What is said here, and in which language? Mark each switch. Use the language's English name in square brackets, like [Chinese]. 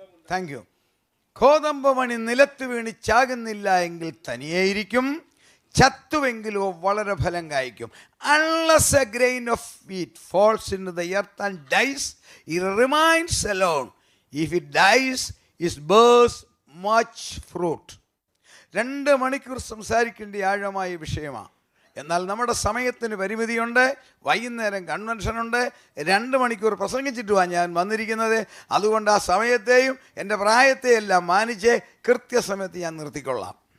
[English] Thank you. [Malayalam] ഗോതമ്പ് മണി നിലത്ത് വീണ് ചാകുന്നില്ല എങ്കിൽ തനിയേയിരിക്കും, ചത്തുവെങ്കിലോ വളരെ ഫലം കായ്ക്കും. [English] Unless a grain of wheat falls into the earth and dies, it remains alone. If it dies, it bears much fruit. [Malayalam] 2 മണിക്കൂർ സംസാരിക്കേണ്ട ആഴമായ വിഷയമാണ്. എന്നാൽ നമ്മുടെ സമയത്തിന് പരിമിതിയുണ്ട്. വൈകുന്നേരം കൺവെൻഷനുണ്ട്. 2 മണിക്കൂർ പ്രസംഗിച്ചിട്ടുമാണ് ഞാൻ വന്നിരിക്കുന്നത്. അതുകൊണ്ട് ആ സമയത്തെയും എൻ്റെ പ്രായത്തെയെല്ലാം മാനിച്ച് കൃത്യസമയത്ത് ഞാൻ നിർത്തിക്കൊള്ളാം.